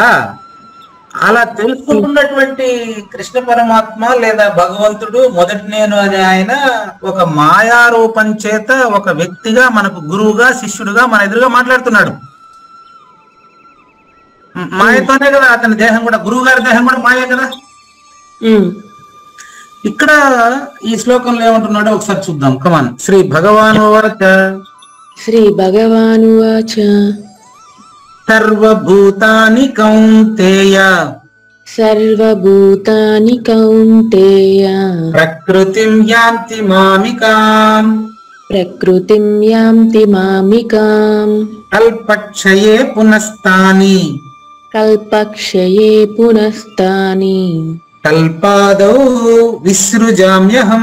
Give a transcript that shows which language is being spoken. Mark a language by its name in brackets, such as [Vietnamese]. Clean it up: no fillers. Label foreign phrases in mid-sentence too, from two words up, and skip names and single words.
[Telugu] అలా తెలుసుకుంటున్నటువంటి కృష్ణ పరమాత్మ లేదా భగవంతుడు మొదటి నేను అనే ఆయన ఒక మాయారూపం చేత ఒక వ్యక్తిగా మనకు గురువుగా శిష్యుడుగా మన ఎదురుగా మాట్లాడుతున్నాడు. మాయతోనే కదా అతని దేహం కూడా, గురువు గారి దేహం కూడా మాయే కదా. ఇక్కడ ఈ శ్లోకంలో ఏమంటున్నాడో ఒకసారి చూద్దాం. [Sanskrit] కమాన్. శ్రీ భగవానువాచ, శ్రీ భగవానువాచ, సర్వభూతాని కౌంతేయ, సర్వభూతాని కౌంతేయ, ప్రకృతిం యాంతి మామికాం, ప్రకృతిం యాంతి మామికాం, కల్పక్షయే పునస్తాని, కల్పక్షయే పునస్తాని, కల్పాదౌ విసృజామ్యహం,